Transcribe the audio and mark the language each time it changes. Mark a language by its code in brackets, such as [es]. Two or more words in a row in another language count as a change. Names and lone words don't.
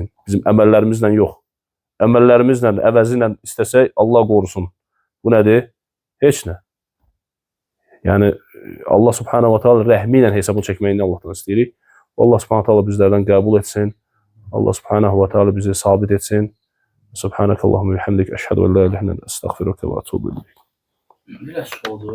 [az] Bizim əməllərimizlə yox. Əməllərimizlə, əvəzi ilə istəsək Allah qorusun. Bu nədir? Heç nə. Yəni Allah [ar] سبحانه وتعالى [az] rəhmi ilə hesabını çəkməyini Allahdan istəyirik. Allah [ar] سبحانه تعالى [az] bizlərdən qəbul etsin. Allah [ar] سبحانه وتعالى [az] bizi sabit etsin. [ar] سبحانك اللهم وبحمدك أشهد أن لا إله إلا أنت أستغفرك وأتوب إليك.